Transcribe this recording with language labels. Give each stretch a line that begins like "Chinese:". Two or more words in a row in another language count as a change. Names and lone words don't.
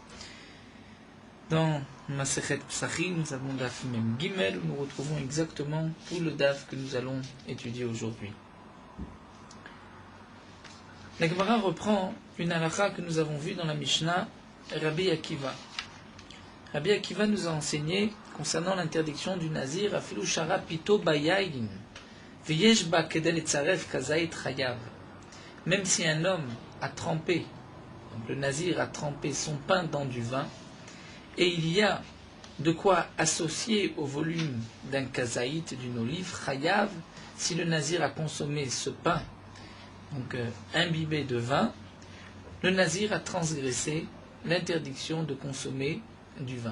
French: Dans Masechet Psachim, nous avons
Hebrew: דף מם גימל,
French: où nous retrouvons exactement tout le Daf que nous allons étudier aujourd'hui. La Gemara reprend une halakha que nous avons vue dans la Mishnah, Rabbi Akiva. Rabbi Akiva nous a enseigné concernant l'interdiction du nazir à
Hebrew: אפילו שרה פתו ביין ויש בה כדי לצרף כזית חייב.
French: Même si un homme a trempé, donc le nazir a trempé son pain dans du vin, et il y a de quoi associer au volume d'un kazaït, d'une olive, chayav, si le nazir a consommé ce pain, donc imbibé de vin, le nazir a transgressé l'interdiction de consommer du vin.